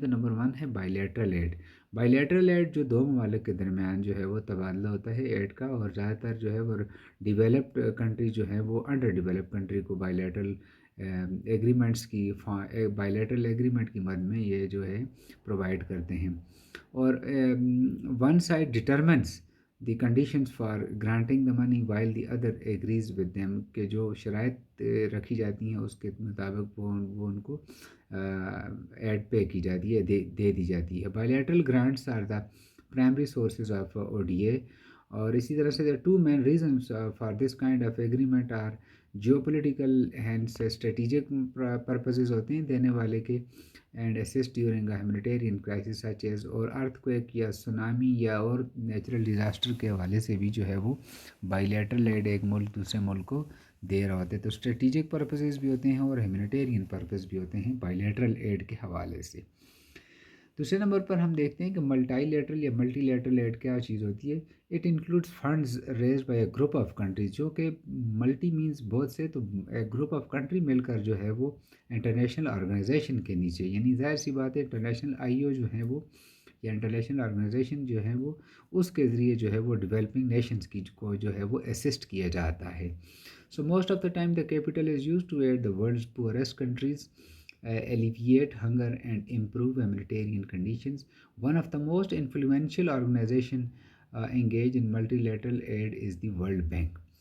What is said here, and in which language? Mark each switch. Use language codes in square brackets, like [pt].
[ur] تو نمبر 1 ہے bilateral add. Bilateral add جو دو ممالک کے درمیان جو ہے وہ تبادلہ ہوتا ہے ایڈ کا, اور زیادہ تر جو ہے وہ ڈیولپڈ کنٹری جو ہے وہ انڈر ڈیولپ کنٹری کو بائیلیٹرل ایگریمنٹس کی بائیلیٹرل ایگریمنٹ کی مد میں یہ جو ہے پرووائڈ کرتے ہیں. اور [en] one side determines the conditions for granting the money while the other agrees with them [ur] کہ جو شرائط رکھی جاتی ہیں اس کے مطابق وہ ان کو ایڈ پے کی جاتی ہے, دے دی جاتی ہے. [en] Bilateral grants are the primary sources of O D A. [ur] اور اسی طرح سے [en] two main reasons for this kind of agreement are geopolitical and strategic purposes [ur] ہوتے ہیں دینے والے کے, [en] and assist during humanitarian crisis such as, [ur] اور ارتھ کویک یا سونامی یا اور نیچرل ڈیزاسٹر کے حوالے سے بھی جو ہے وہ بائیلیٹرل ایڈ ایک ملک دوسرے ملک کو دے رہا ہوتا ہے. تو اسٹریٹجک پرپزز بھی ہوتے ہیں اور ہیومینیٹیرین پرپز بھی ہوتے ہیں بائیلیٹرل ایڈ کے حوالے سے. دوسرے نمبر پر ہم دیکھتے ہیں کہ ملٹی لیٹرل یا ملٹی لیٹرل ایڈ کیا چیز ہوتی ہے. [en] it includes funds raised by a group of countries, [ur] جو کہ ملٹی مینس بہت سے, تو ایک گروپ آف کنٹری مل کر جو ہے وہ انٹرنیشنل آرگنائزیشن کے نیچے, یعنی ظاہر سی بات ہے انٹرنیشنل آئی او جو ہیں وہ یا انٹرنیشنل آرگنائزیشن جو ہے وہ اس کے ذریعے جو ہے وہ ڈیولپنگ نیشنز کی کو جو ہے وہ اسسٹ کیا جاتا ہے. [en] So most of the time the capital is used to aid the world's poorest countries, alleviate hunger and improve humanitarian conditions. One of the most influential organization engaged in multilateral aid is the World Bank.